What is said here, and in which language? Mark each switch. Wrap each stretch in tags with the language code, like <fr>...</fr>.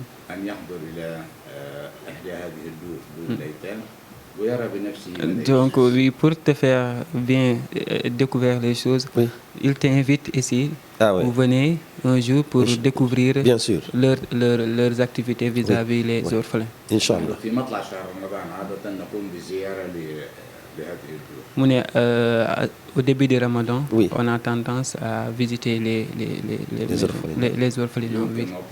<ar>أن يحضر إلى إحدى هذه الدور الأيتام ويرى بنفسه.</ar> <fr>Donc oui, pour te faire bien découvrir les choses, il t'invite ici. Vous venez un jour pour découvrir bien sûr leurs activités vis-à-vis les orphelins. Inch'Allah.</fr> <ar>في مطلع شهر رمضان عادة نقوم بزيارة لهذه الدور.</ar> <fr>Au début du Ramadan, on a tendance à visiter les orphelins.</fr>